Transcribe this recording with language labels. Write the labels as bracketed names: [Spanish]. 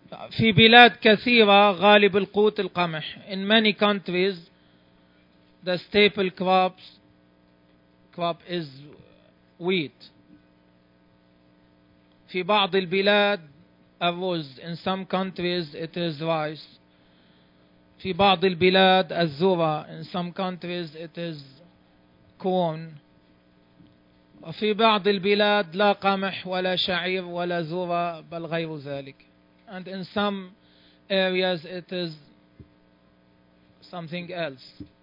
[Arabic] في بلاد كثيرة غالب القوت القمح. [English] In many countries, the staple crop is wheat. [Arabic] في بعض البلاد الرز. [English] In some countries, it is rice. [Arabic] في بعض البلاد الذرة. [English] In some countries, it is corn. [Arabic] وفي بعض البلاد لا قمح ولا شعير ولا ذرة بل غير ذلك. [English] And in some areas it is something else.